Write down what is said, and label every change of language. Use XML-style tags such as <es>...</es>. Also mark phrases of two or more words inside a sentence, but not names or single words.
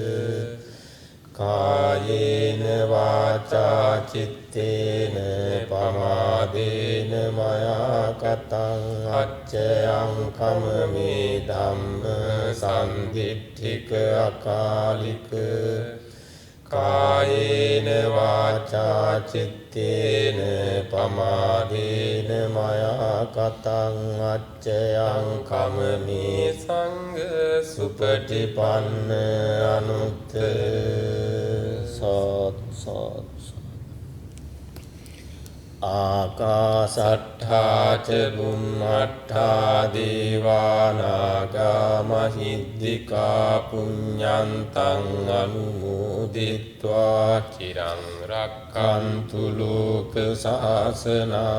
<pi>කායේන වාචා චිත්තේන පමාදේන මයා කතං අච්චයං කමමේ ධම්ම සම්දිට්ඨික අකාලික කායේන වාචා චිත්තේන පමාදේන මයා කතං අච්චයං කමමේ සංඝ සුපටිපන්න අනුත්තර සත් ආකාසට්ඨා ච බුම්මට්ඨා දේවානාගා මහිද්దికා පුඤ්ඤන්තං අනුමෝදිත්වා චිරං රක්ඛන්තු ලෝක සාසනං</pi>